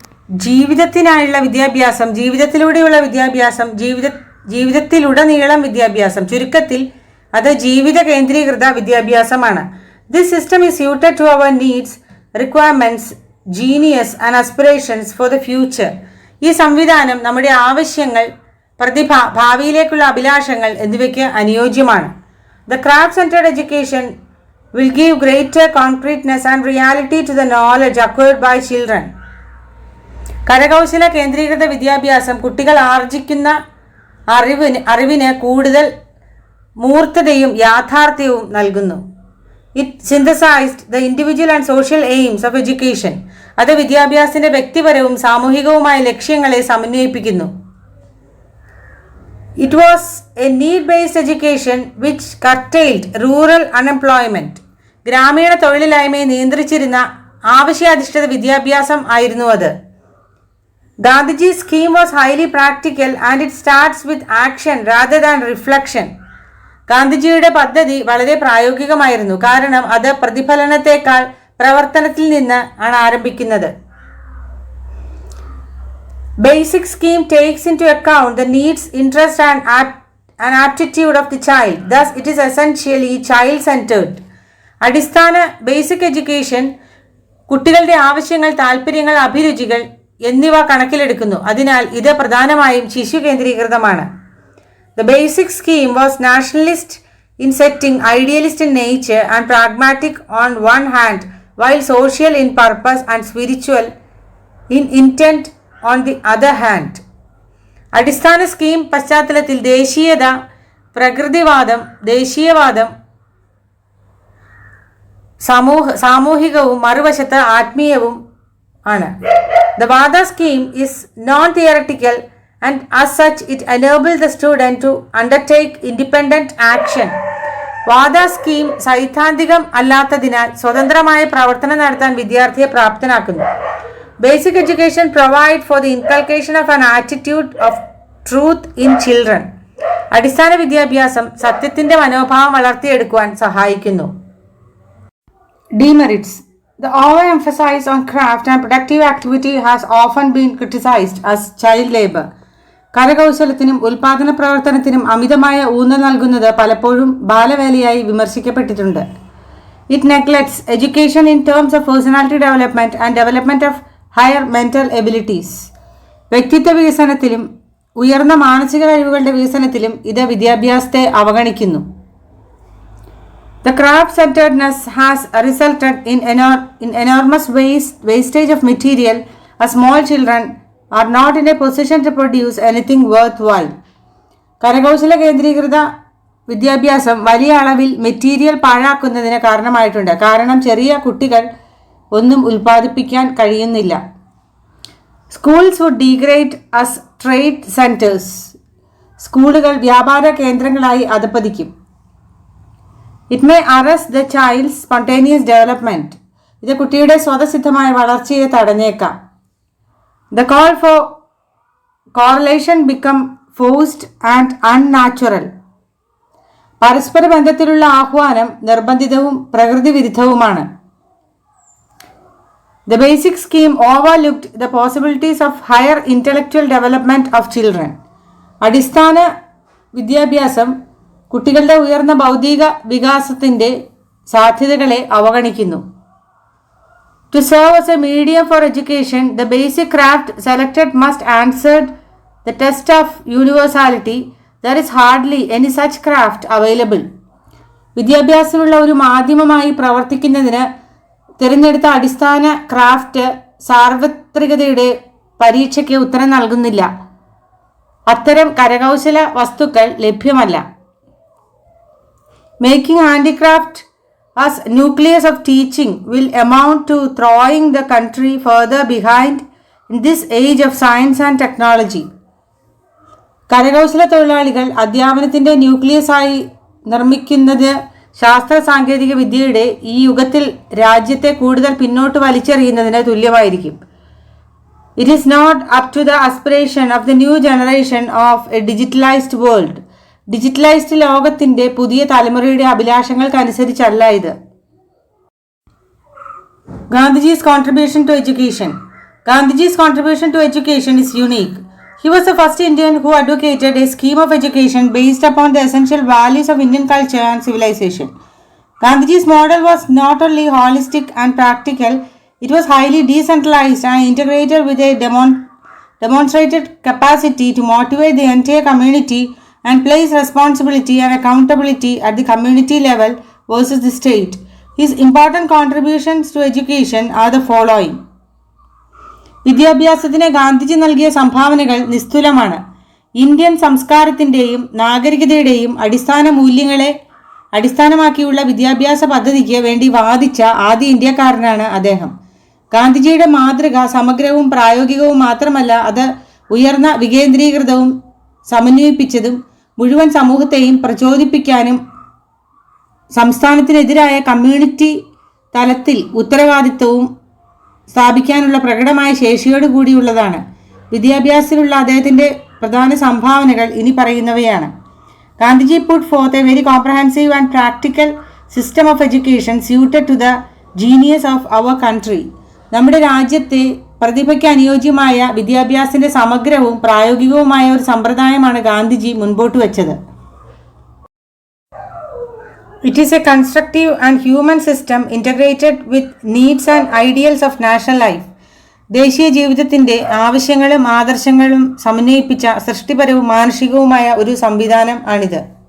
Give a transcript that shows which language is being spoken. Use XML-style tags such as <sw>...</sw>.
<ml>ജീവിതത്തിനായുള്ള വിദ്യാഭ്യാസം, ജീവിതത്തിലൂടെയുള്ള വിദ്യാഭ്യാസം, ജീവിതത്തിലുടനീളം വിദ്യാഭ്യാസം. ചുരുക്കത്തിൽ അത് ജീവിത കേന്ദ്രീകൃത വിദ്യാഭ്യാസമാണ്.</ml> <en>This system is suited to our needs requirements, genius and aspirations for the future.</en> <ml>ഈ സംവിധാനം നമ്മുടെ ആവശ്യങ്ങൾ, പ്രതിഭ, ഭാവിയിലേക്കുള്ള അഭിലാഷങ്ങൾ എന്നിവയ്ക്ക് അനുയോജ്യമാണ്.</ml> <en>The craft-centered education will give greater concreteness and reality to the knowledge acquired by children.</en> <ml>കരകൗശല കേന്ദ്രീകൃത വിദ്യാഭ്യാസം കുട്ടികൾ ആർജിക്കുന്ന അറിവിന് കൂടുതൽ മൂർത്തതയും യാഥാർത്ഥ്യവും നൽകുന്നു.</ml> <en>It synthesized the individual and social aims of education.</en> <ml>അത് വിദ്യാഭ്യാസത്തിന്റെ വ്യക്തിപരവും സാമൂഹികവുമായ ലക്ഷ്യങ്ങളെ സമന്വയിപ്പിക്കുന്നു.</ml> <en>It was a need-based education which curtailed rural unemployment.</en> <ml>ഗ്രാമീണ തൊഴിലില്ലായ്മയെ നിയന്ത്രിച്ചിരുന്ന ആവശ്യാധിഷ്ഠിത വിദ്യാഭ്യാസം ആയിരുന്നു അത്.</ml> <en>Gandhiji's scheme was highly practical and it starts with action rather than reflection.</en> <ml>ഗാന്ധിജിയുടെ പദ്ധതി വളരെ പ്രായോഗികമായിരുന്നു, കാരണം അത് പ്രതിഫലനത്തെക്കാൾ പ്രവർത്തനത്തിൽ നിന്ന് ആണ് ആരംഭിക്കുന്നത്.</ml> <en>Basic scheme takes into account the needs, interest and aptitude of the child. Thus, it is essentially child-centered.</en> <ml>അടിസ്ഥാന ബേസിക് എഡ്യൂക്കേഷൻ കുട്ടികളുടെ ആവശ്യങ്ങൾ, താല്പര്യങ്ങൾ, അഭിരുചികൾ എന്നിവ കണക്കിലെടുക്കുന്നു. അതിനാൽ ഇത് പ്രധാനമായും ശിശു കേന്ദ്രീകൃതമാണ്.</ml> <en>The basic scheme was nationalist in setting, idealist in nature and pragmatic on one hand, while social in purpose and spiritual in intent on the other hand.</en> <ml>അടിസ്ഥാന സ്കീം പശ്ചാത്തലത്തിൽ ദേശീയത, പ്രകൃതിവാദം, ദേശീയവാദം, സാമൂഹികവും മറുവശത്ത് ആത്മീയവും ആണ്.</ml> <en>The Wardha scheme is non-theoretical and as such it enables the student to undertake independent action.</en> <ml>Wardha scheme സൈദ്ധാന്തികം അല്ലാത്തതിനാൽ സ്വതന്ത്രമായ പ്രവർത്തനം നടത്താൻ വിദ്യാർത്ഥിയെ പ്രാപ്തനാക്കുന്നു.</ml> <en>Basic education provides for the inculcation of an attitude of truth in children.</en> <ml>അടിസ്ഥാന വിദ്യാഭ്യാസം സത്യത്തിന്റെ മനോഭാവം വളർത്തിയെടുക്കുവാൻ സഹായിക്കുന്നു.</ml> <en>Demerits. The overemphasis on craft and productive activity has often been criticized as child labor.</en> <ml>കരകൗശലത്തിനും ഉൽപാദന പ്രവർത്തനത്തിനും അമിതമായ ഊന്നൽ നൽകുന്നത് പലപ്പോഴും ബാലവേലയായി വിമർശിക്കപ്പെട്ടിട്ടുണ്ട്.</ml> <en>It neglects education in terms of personality development and development of higher mental abilities.</en> <ml>വ്യക്തിത്വ വികസനത്തിലും ഉയർന്ന മാനസിക കഴിവുകളുടെ വികസനത്തിലും ഇത് വിദ്യാഭ്യാസത്തെ അവഗണിക്കുന്നു.</ml> <en>The craft-centeredness has resulted in enormous wastage of material, as small children are not in a position to produce anything worthwhile.</en> <ml>കരകൗശല കേന്ദ്രീകൃത വിദ്യാഭ്യാസം വലിയ അളവിൽ മെറ്റീരിയൽ പാഴാക്കുന്നതിന് കാരണമായിട്ടുണ്ട്, കാരണം ചെറിയ കുട്ടികൾ ഒന്നും ഉൽപ്പാദിപ്പിക്കാൻ കഴിയുന്നില്ല.</ml> <en>Schools would degrade as trade centers.</en> <ml>സ്കൂളുകൾ വ്യാപാര കേന്ദ്രങ്ങളായി അധപ്പതിക്കും.</ml> <en>It may arrest the child's spontaneous development.</en> <ml>ഇത് കുട്ടിയുടെ സ്വതസിദ്ധമായ വളർച്ചയെ തടഞ്ഞേക്കാം.</ml> <en>The call for correlation become forced and unnatural.</en> <ml>പരസ്പര ബന്ധത്തിലുള്ള ആഹ്വാനം നിർബന്ധിതവും പ്രകൃതി വിരുദ്ധവുമാണ്.</ml> <en>The basic scheme overlooked the possibilities of higher intellectual development of children.</en> <ml>അടിസ്ഥാന വിദ്യാഭ്യാസം കുട്ടികളുടെ ഉയർന്ന ബൗദ്ധിക വികാസത്തിന്റെ സാധ്യതകളെ അവഗണിക്കുന്നു.</ml> <en>To serve as a medium for education, the basic craft selected must answer the test of universality. There is hardly any such craft available.</en> <ml>വിദ്യാഭ്യാസമുള്ള ഒരു മാധ്യമമായി പ്രവർത്തിക്കുന്നതിന് തിരഞ്ഞെടുത്ത അടിസ്ഥാന ക്രാഫ്റ്റ് സാർവത്രികതയുടെ പരീക്ഷയ്ക്ക് ഉത്തരം നൽകുന്നില്ല. അത്തരം കരകൗശല വസ്തുക്കൾ ലഭ്യമല്ല.</ml> <en>Making handicraft as nucleus of teaching will amount to throwing the country further behind in this age of science and technology.</en> <ml>കരകൗശല തൊഴിലാളികൾ അധ്യാപനത്തിന്റെ ന്യൂക്ലിയസായി നിർമ്മിക്കുന്നത് ശാസ്ത്ര സാങ്കേതിക വിദ്യയുടെ ഈ യുഗത്തിൽ രാജ്യത്തെ കൂടുതൽ പിന്നോട്ട് വലിച്ചെറിയുന്നതിന് തുല്യമായിരിക്കും.</ml> <en>It is not up to the aspiration of the new generation of a digitalized world.</en> <ml>Digitalised ലോകത്തിന്റെ പുതിയ തലമുറയുടെ അഭിലാഷങ്ങൾക്കനുസരിച്ചല്ല ഇത്.</ml> <en>Gandhiji's contribution to education. Gandhiji's contribution to education is unique. He was the first Indian who advocated a scheme of education based upon the essential values of Indian culture and civilization. Gandhiji's model was not only holistic and practical, It was highly decentralized and integrated with a demonstrated capacity to motivate the entire community and place responsibility and accountability at the community level versus the state. His important contributions to education are the following.</en> <ml>വിദ്യാഭ്യാസത്തിന് ഗാന്ധിജി നൽകിയ സംഭാവനകൾ നിസ്തുലമാണ്. Indian സംസ്കാരത്തിൻ്റെയും നാഗരികതയുടെയും അടിസ്ഥാന മൂല്യങ്ങളെ അടിസ്ഥാനമാക്കിയുള്ള വിദ്യാഭ്യാസ പദ്ധതിക്ക് വേണ്ടി വാദിച്ച ആദ്യ ഇന്ത്യക്കാരനാണ് അദ്ദേഹം. ഗാന്ധിജിയുടെ മാതൃക സമഗ്രവും പ്രായോഗികവും മാത്രമല്ല, അത് ഉയർന്ന വികേന്ദ്രീകൃതവും സമന്വയിപ്പിച്ചതും മുഴുവൻ സമൂഹത്തെയും പ്രചോദിപ്പിക്കാനും സംസ്ഥാനത്തിനെതിരായ കമ്മ്യൂണിറ്റി തലത്തിൽ ഉത്തരവാദിത്വവും സ്ഥാപിക്കാനുള്ള പ്രകടമായ ശേഷിയോട് കൂടിയുള്ളതാണ്. വിദ്യാഭ്യാസത്തിലുള്ള അദ്ദേഹത്തിൻ്റെ പ്രധാന സംഭാവനകൾ ഇനി പറയുന്നവയാണ്.</ml> <en>Gandhiji put forth a very comprehensive and practical system of education suited to the genius of our country.</en> <ml>നമ്മുടെ രാജ്യത്തെ പ്രതിഭയ്ക്ക് അനുയോജ്യമായ വിദ്യാഭ്യാസത്തിന്റെ സമഗ്രവും പ്രായോഗികവുമായ ഒരു സമ്പ്രദായമാണ് ഗാന്ധിജി മുൻപോട്ട് വെച്ചത്.</ml> <en>It is a constructive and human system integrated with needs and ideals of national life.</en> <ml>ദേശീയ ജീവിതത്തിന്റെ ആവശ്യങ്ങളും ആദർശങ്ങളും സമന്വയിപ്പിച്ച സൃഷ്ടിപരവും മാനുഷികവുമായ ഒരു സംവിധാനം ആണിത്.</ml>